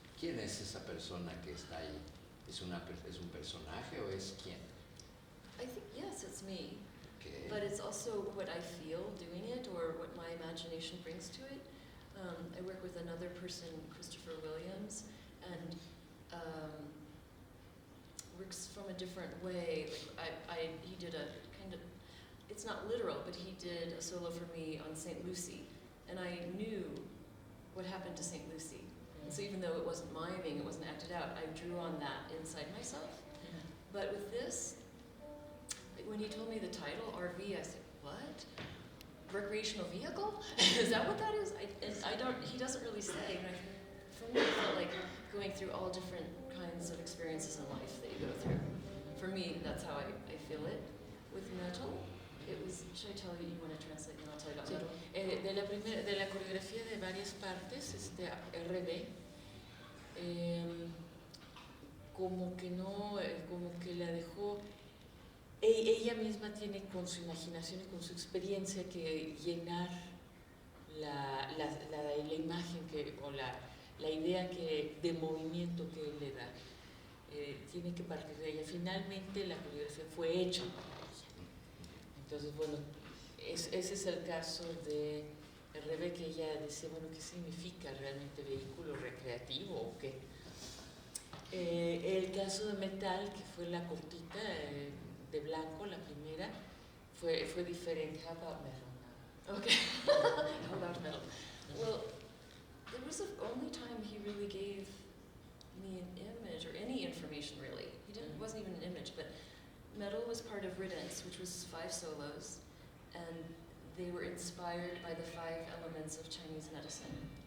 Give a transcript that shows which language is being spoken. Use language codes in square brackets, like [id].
[es] ¿Quién es esa persona que está ahí? ¿Es un personaje o es quién? [en] I think yes, it's me. Okay. But it's also what I feel doing it, or what my imagination brings to it. I work with another person, Christopher Williams, and works from a different way. Like he did a kind of, it's not literal, but he did a solo for me on St. Lucie, and I knew what happened to St. Lucie. And so even though it wasn't miming, it wasn't acted out, I drew on that inside myself. But with this, like when he told me the title, RV, I said, what? Recreational vehicle? Is that what that is? He doesn't really say. And for me, it felt like going through all different kinds of experiences in life that you go through. For me, that's how I feel it. With metal, it was, should I tell you, you want to translate and I'll tell you about metal? [es] De la coreografía de varias partes, RB, como que no, como que la dejó, ella misma tiene con su imaginación y con su experiencia que llenar la imagen o la idea de movimiento que él le da. Tiene que partir de ella. Finalmente la coreografía fue hecha para ella. Entonces, bueno, ese es el caso de RB, que ella decía, bueno, ¿qué significa realmente vehículo recreativo o qué? El caso de Metal, que fue la cortita de blanco, la primera, fue diferente. [en] How about Metal now? Okay. How about metal? Well, there was the only time he really gave me an image or any information really. It wasn't even an image, but metal was part of Riddance, which was 5 solos, and they were inspired by the 5 elements of Chinese medicine.